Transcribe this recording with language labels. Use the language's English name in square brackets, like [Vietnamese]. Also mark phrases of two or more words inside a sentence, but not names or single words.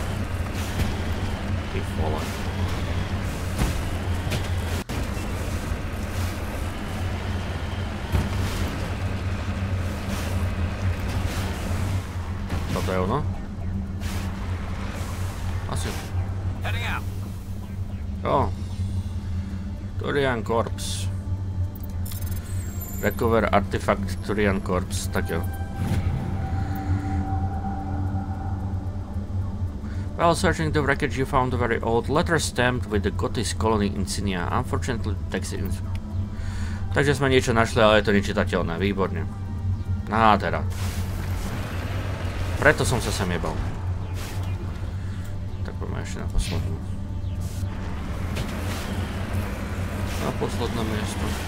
[Czech] Ty vole. [Slovak] Toto je ono? Asi. Jo. [English] Turian Corps. Recover artifact Turian Corps, [Slovak] tak jo. [English] While searching the wreckage, you found a very old letter stamped with the Gotis colony insignia. Unfortunately, text is... [Slovak] Takže sme niečo našli, ale je to nečitateľné. Výborne. Nádhera. Preto som sa sem jebal. Tak poďme ešte na poslednú. Na posledné miesto.